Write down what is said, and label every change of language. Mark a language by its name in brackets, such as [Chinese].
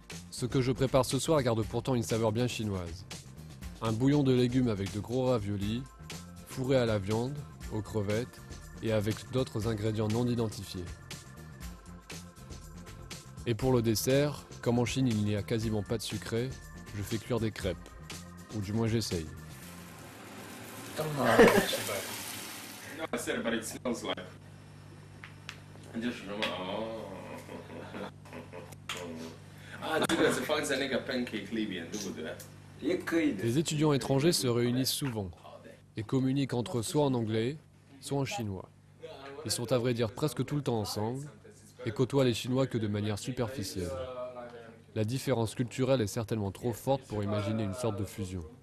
[French] Ce que je prépare ce soir garde pourtant une saveur bien chinoise. Un bouillon de légumes avec de gros raviolis, fourré à la viande, aux crevettes et avec d'autres ingrédients non identifiés. Et pour le dessert, comme en Chine il n'y a quasiment pas de sucré, je fais cuire des crêpes. Ou du moins j'essaye. [English] No, I said it, but it smells like. I just remember. [Chinese] Ah, 这个是放在那个 pancake 里边，对不对？也可以的。 [French] Les étudiants étrangers se réunissent souvent et communiquent entre eux soit en anglais, soit en chinois. Ils sont à vrai dire presque tout le temps ensemble et côtoient les Chinois que de manière superficielle. La différence culturelle est certainement trop forte pour imaginer une sorte de fusion.